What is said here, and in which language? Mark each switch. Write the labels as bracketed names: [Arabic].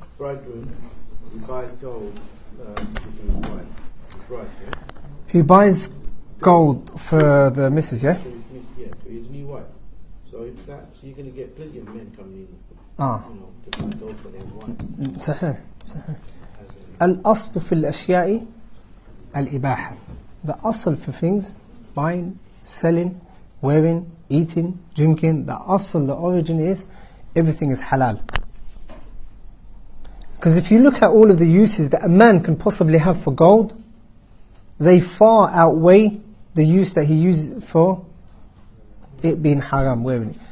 [English] Bridegroom, he buys gold to his wife. Bride, yeah? He buys gold for the missus, yeah? To his new wife. So if that, so you're going to get plenty of men coming in, to buy gold for their wife. [Arabic] صحيح. الأصل في الأشياء الإباحة. [English] The أصل for things, buying, selling, wearing, eating, drinking, the أصل, the origin is everything is halal. Because if you look at all of the uses that a man can possibly have for gold, they far outweigh the use that he uses for it being haram, wearing it.